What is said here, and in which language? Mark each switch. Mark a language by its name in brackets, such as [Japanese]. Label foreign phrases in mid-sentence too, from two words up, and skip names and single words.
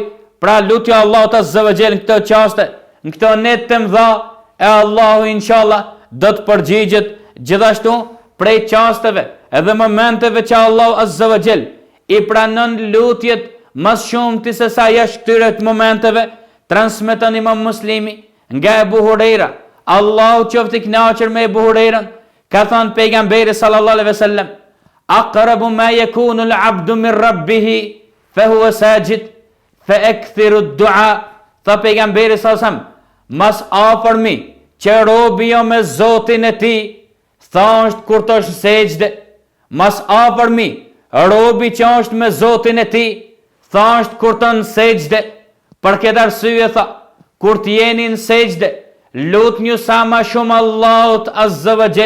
[Albanian] Pra lutja Allahut [Arabic] عز وجل [Albanian] në këto çaste, në këto net të mëdha, e Allahu inshallah do të përgjigjet gjithashtu prej çasteve edhe momenteve që Allahu [Arabic] عز وجل [Albanian] i pranon lutjet mas shumti se sa jashtë këtyre momenteve. Transmeton Imam Muslimi nga Ebu Hurajra, Allahu qoftë i kënaqur me Ebu Hurajran, ka thënë pejgamberi [Arabic] صلى الله عليه وسلم أقرب ما يكون العبد من ربه وهو ساجد فأكثروا الدعاء. [Albanian] Tha pejgamberi [Arabic] صلى الله عليه وسلم, [Albanian] mas afërmi që robi jo me Zotin e tij, tha është kur të është në sejdë. Mas afërmi robi që është me Zotin e tij, tha është kur të në sejdë. Për këtë arsye tha, kur të jeni në sejdë, lutni sa më shumë Allahut [Arabic] عز وجل.